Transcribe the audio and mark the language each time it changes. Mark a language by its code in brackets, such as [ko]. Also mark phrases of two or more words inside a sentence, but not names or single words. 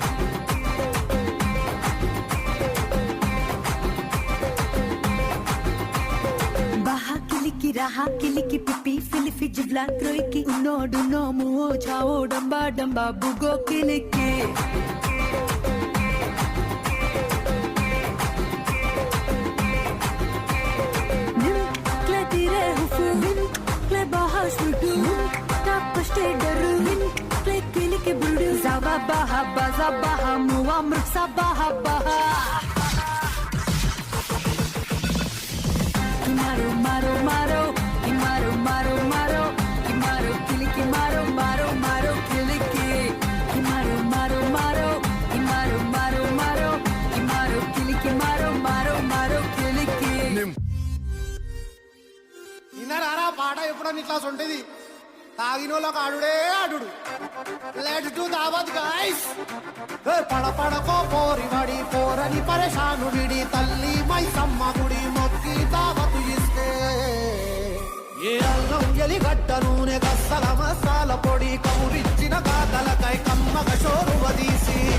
[te] Baha kiliki raha kiliki pipi filifi jivla kroiki unodu nomu o chao damba damba bugo kiliki Zaba baha baza baha muamr sabaha baha Kimaro maro maro Kimaro maro maro Kimaro kiliki maro maro maro kiliki Kimaro maro maro Kimaro maro maro Kimaro kiliki maro maro maro kiliki ఇన్నారా పాట ఎప్పుడో ఇట్లా ఉంటది తాగినోళ్ళకి ఆడుడే ఆడుడు [en] let's do [te] దావత్ గైస్ పడ పడకో పోరి వడి పోరని పరేషాను విడి తల్లి మైసమ్మ గుడి మొక్కి దావతు ఇస్తే ఏ అల్లం ఎలిగడ్డ నూనె గస్సల మసాల పొడి కౌరిచ్చిన కాదలకై కమ్మగ షోరు వదీసి